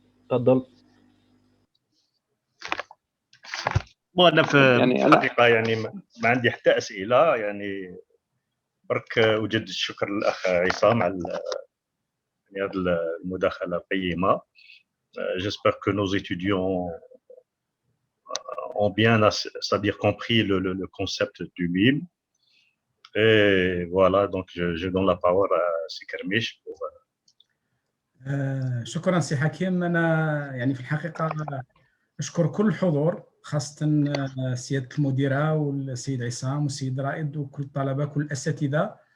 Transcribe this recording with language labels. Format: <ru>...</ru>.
<ar>تفضل. وأنا في الحقيقة يعني ما عندي حتى أسئلة، يعني برك أجدد الشكر للأخ عصام على هذه المداخلة القيمة.</ar> <fr>J'espère que nos étudiants ont bien, c'est-à-dire compris le concept du BIM. Et voilà, donc je donne la parole à Sikermish pour...</fr> <ar>شكرا سي حكيم. أنا يعني في الحقيقة أشكر كل الحضور، خاصة سيادة المديرة والسيد عصام والسيد رائد وكل الطلبة كل الأساتذة.</ar>